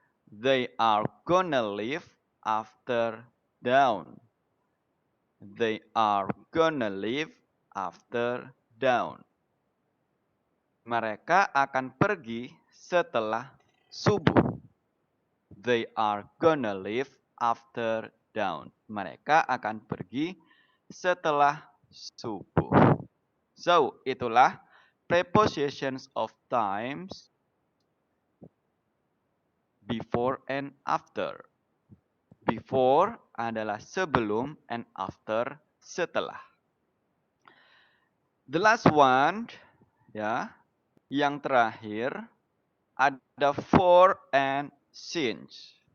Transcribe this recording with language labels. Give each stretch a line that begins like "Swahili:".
English: They are gonna leave after dawn. They are gonna leave after dawn.
Indonesian: Mereka akan pergi setelah subuh.
English: They are gonna leave after dawn.
Indonesian: Mereka akan pergi setelah subuh.
English: So,
Indonesian: itulah
English: prepositions of times before and after.
Indonesian: Before adalah sebelum and after setelah.
English: The last one,
Indonesian: ya, yang terakhir ada
English: for and since.